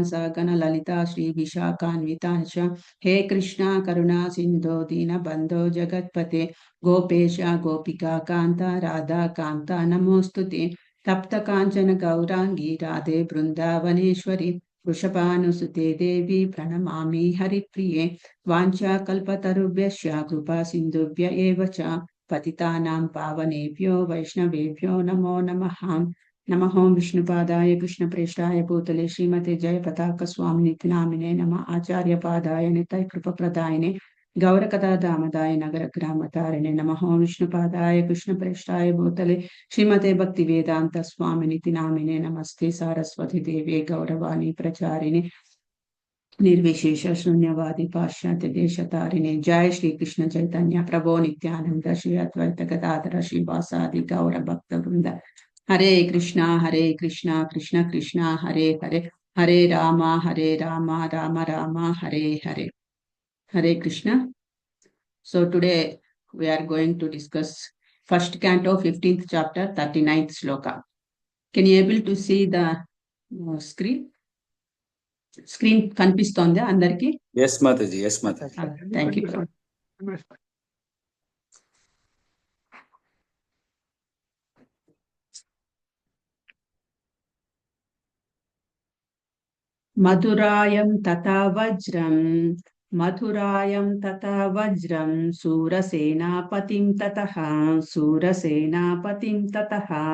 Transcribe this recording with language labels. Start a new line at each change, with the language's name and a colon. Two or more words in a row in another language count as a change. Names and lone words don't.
Sanskrit: సగణ లలిత శ్రీ విశాఖాన్వితాంశ హే కృష్ణ కరుణా సింధో దీన బంధో జగత్పతే గోపేశ గోపికా కాంత రాధా కాంత నమోస్తుతే తప్త కాంచన గౌరాంగి రాధే బృందావనేశ్వరి వృషభానుసుతే దేవి ప్రణమామి హరిప్రియే వాంఛాకల్పతరుభ్యశ్చ కృపా సింధుభ్య ఏవ చ పతితానాం పావనేభ్యో వైష్ణవేభ్యో నమో నమః. నమః ఓం విష్ణుపాదాయ కృష్ణప్రేష్ఠాయ భూతలే శ్రీమతే జయపతాక స్వామినితి నామినే నమ ఆచార్యపాదాయ నితయ కృపప్రదాయనే గౌరకథా దామదాయ నగర గ్రామతారిణే నమః ఓం విష్ణుపాదాయ కృష్ణప్రేష్ఠాయ భూతలే శ్రీమతే భక్తి వేదాంత స్వామినితి నామినే నమస్తే సారస్వతి దేవే గౌరవాణి ప్రచారిణి निर्विशेष शून्यवादी पाश्चात्य देश तारिणे जय श्री कृष्ण चैतन्य प्रभो नित्यानंद श्री अद्वैत गदाधर श्रीवासादि गौर भक्त वृंद हरे कृष्णा कृष्ण कृष्ण हरे हरे हरे राम राम राम हरे हरे हरे कृष्ण.
English: So today we are going to discuss first canto 15th chapter 39th shloka. Can you able to see the screen?
Telugu: స్క్రీన్ కనిపిస్తోందా అందరికి?
English: yes mataji, yes mataji. Thank you.
Sanskrit: మధురాయం తథా వజ్రం శూరసేనాపతిం తతః